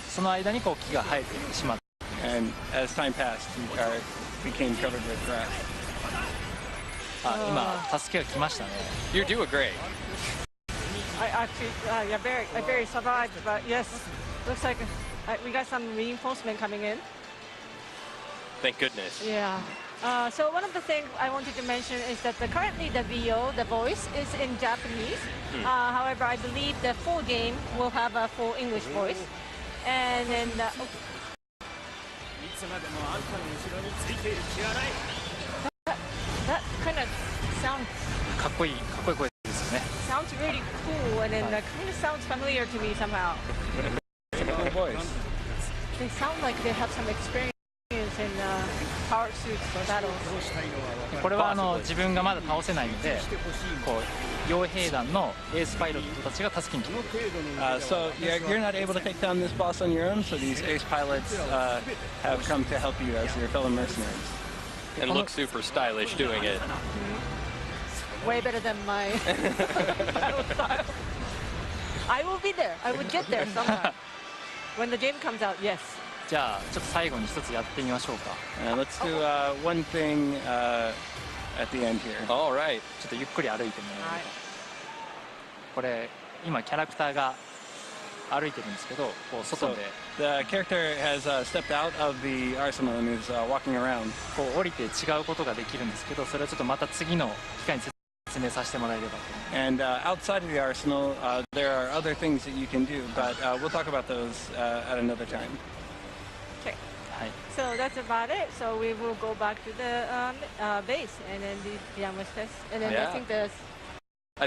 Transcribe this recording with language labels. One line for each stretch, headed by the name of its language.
Japanese: その間にこう木が生えてしまって、
English: and as time passed, he became covered with grass.
Japanese: 今助けが来ましたね。
English: You're doing great. I actually, I barely survived, but yes, looks like we got some reinforcement coming in. Thank goodness. Yeah. So one of the things I wanted to mention is that currently the VO, the voice, is in Japanese. However, I believe the full game will have a full English voice. And then that kind of sounds
Japanese: かっこいい声ですよね。
English: sounds really cool, and then kind of sounds familiar to me somehow. Cool voice. They sound like they have some experience in power suits for battles.
Japanese: これは自分がまだ倒せないので、こう傭兵団のエースパイロットたちが助けに来ます。
English: So you're not able to take down this boss on your own. So these ace pilots have come to help you as your fellow mercenaries. And look super stylish doing it. Way better than my battle style. I will be there. I would get there somehow. When the game comes out, yes.
Japanese: じゃあちょっと最後に一つやってみましょうか。
English: Let's do one thing at the end here. All right.
Japanese: ちょっとゆっくり歩いてもらえると、これ今キャラクターが歩いてるんですけど、こう外
English: So
Japanese: で
English: the character has stepped out of the arsenal and is walking around.
Japanese: こう降りて違うことができるんですけど、それをちょっとまた次の機会に説明させてもらえればと。
English: And outside of the arsenal, there are other things that you can do, but we'll talk about those at another time. Okay.
Japanese: はい。
English: So that's about it. So we will go back to the base and then the Yama's test. And then Yeah. I